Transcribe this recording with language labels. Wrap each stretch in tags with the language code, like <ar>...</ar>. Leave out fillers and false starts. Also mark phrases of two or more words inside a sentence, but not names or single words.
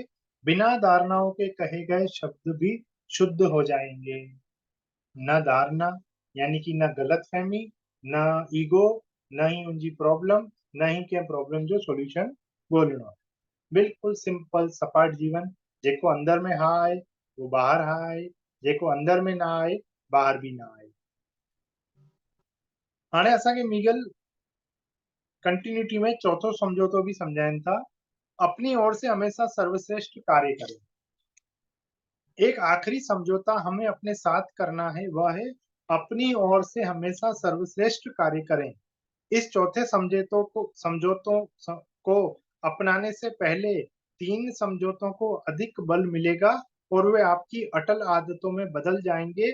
<hi>बिना धारणाओं के कहे गए शब्द भी शुद्ध हो जाएंगे। न धारणा यानी कि न गलतफहमी, न ईगो, न ही उनकी प्रॉब्लम, न ही के प्रॉब्लम</hi> <sd>जो सॉल्यूशन ॻोल्हिणो।</sd> <hi>बिल्कुल सिंपल सपाट जीवन।</hi> <sd>जेको अंदर में हा आहे वो बाहर हा आहे, जेको अंदर में ना आहे बाहर भी ना आहे। हाणे असांखे मिगल कंटिन्यूटी में चौथो समझौतो भी समझाइनि था।</sd> <hi>अपनी ओर से हमेशा सर्वश्रेष्ठ कार्य करें। एक आखिरी समझौता हमें अपने साथ करना है, वह है अपनी ओर से हमेशा सर्वश्रेष्ठ कार्य करें। इस चौथे समझौतों को अपनाने से पहले 3 समझौतों को अधिक बल मिलेगा और वे आपकी अटल आदतों में बदल जाएंगे।</hi>